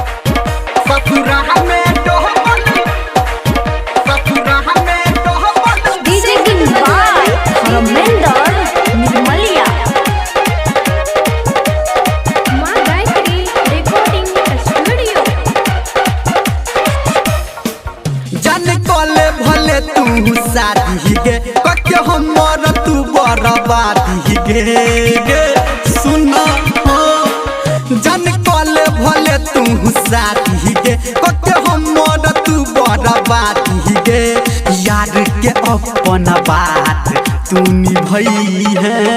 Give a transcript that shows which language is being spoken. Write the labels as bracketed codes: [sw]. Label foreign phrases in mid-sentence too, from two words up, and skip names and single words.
[en] DJ King by Raminder Nirmalia. Ma Gayatri Recording Studio. [mai] जान कोले भले तू शादी गे कके हमर तू बर्बादी गे सुन हो जान कोले भले तू शादी गे कके हमर तू बर्बादी गे यार के अपन बात तू निभई है